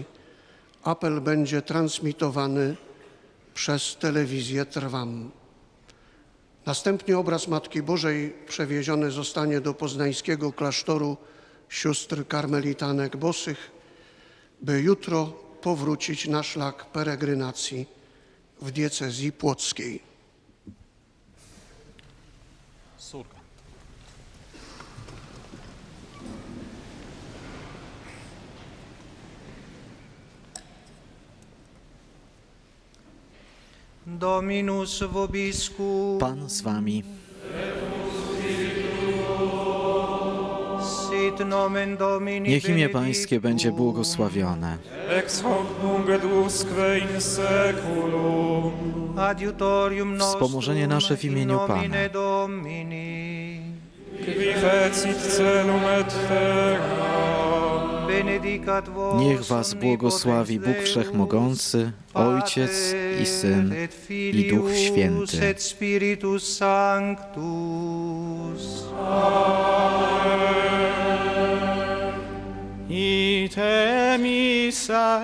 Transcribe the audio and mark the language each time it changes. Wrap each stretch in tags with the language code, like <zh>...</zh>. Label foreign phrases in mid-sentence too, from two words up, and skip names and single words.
<pl>Apel będzie transmitowany przez telewizję Trwam. Następnie obraz Matki Bożej przewieziony zostanie do poznańskiego klasztoru sióstr karmelitanek bosych, by jutro powrócić na szlak peregrinacji w diecezji płockiej.</pl> <la>Dominus vobiscum.</la> <pl>Pan z wami.</pl> <la>Sit nomen Domini</la> <pl>Niech imię Pańskie będzie błogosławione.</pl> <la>Ex hoc nunc et usque in seculum. Adiutorium nostrum</la> <pl>Wspomożenie nasze w imieniu</pl> <la>in nomine</la> <pl>Pana.</pl> <la>Domini. Qui fecit celum et terra. benedicat vos</la> <pl>Niech was błogosławi Bóg Wszechmogący, Ojciec i Syn, i Duch Święty.</pl> <la>et Spiritus Sanctus. Ite missa</la>